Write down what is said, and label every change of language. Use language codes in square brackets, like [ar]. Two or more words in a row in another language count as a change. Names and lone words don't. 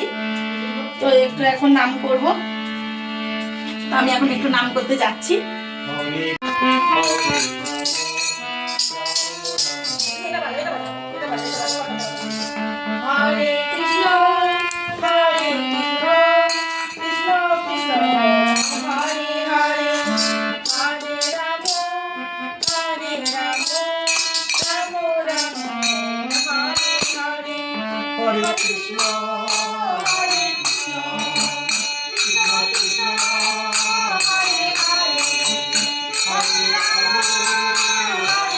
[bn] তো একটু এখন নাম করব, তো আমি এখন একটু নাম করতে যাচ্ছি। হরে কৃষ্ণ হরে কৃষ্ণ কৃষ্ণ কৃষ্ণ হরে হরে, হরে রাম হরে রাম রাম রাম হরে হরে, হরে কৃষ্ণ হরে কৃষ্ণ কৃষ্ণ কৃষ্ণ হরে হরে, হরে রাম হরে